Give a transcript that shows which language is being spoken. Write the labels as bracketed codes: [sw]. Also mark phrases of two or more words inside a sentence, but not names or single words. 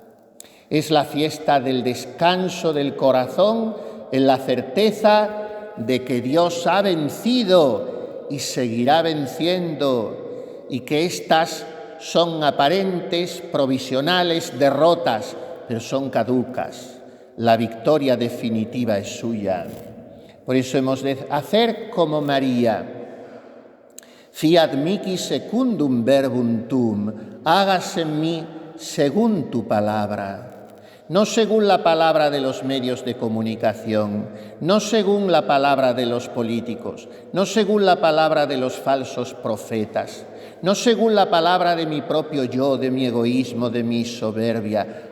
[es] Es la fiesta del descanso del corazón en la certeza de que Dios ha vencido y seguirá venciendo, y que estas son aparentes, provisionales derrotas, pero son caducas. La victoria definitiva es suya. Por eso hemos de hacer como María. [la] Fiat mihi secundum verbum tuum, [es] hágase en mí según tu palabra. No según la palabra de los medios de comunicación, no según la palabra de los políticos, no según la palabra de los falsos profetas, no según la palabra de mi propio yo, de mi egoísmo, de mi soberbia.